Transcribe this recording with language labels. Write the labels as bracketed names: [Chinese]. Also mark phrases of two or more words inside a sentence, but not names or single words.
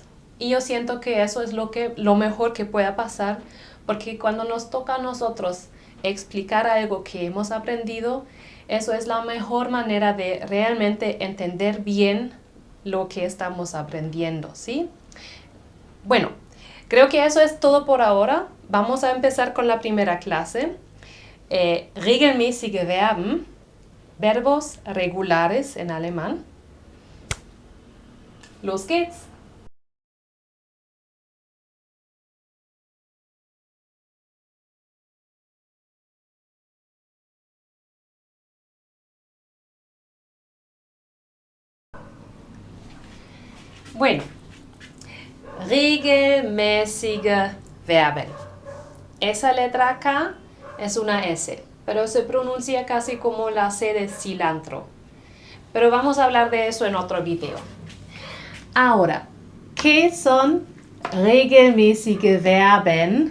[Spanish] Y yo siento que eso es lo mejor que pueda pasar, porque cuando nos toca a nosotros explicar algo que hemos aprendido, eso es la mejor manera de realmente entender bien lo que estamos aprendiendo, ¿sí? Bueno, creo que eso es todo por ahora. Vamos a empezar con la primera clase. [German] Regelmäßige Verben, [Spanish] verbos regulares en alemán. [German] Los geht's. [Spanish] Bueno, [German] regelmäßige Verben. [Spanish] Esa letra acá es una S, pero se pronuncia casi como la C de cilantro. Pero vamos a hablar de eso en otro video. Ahora, ¿qué son [German] regelmäßige Verben?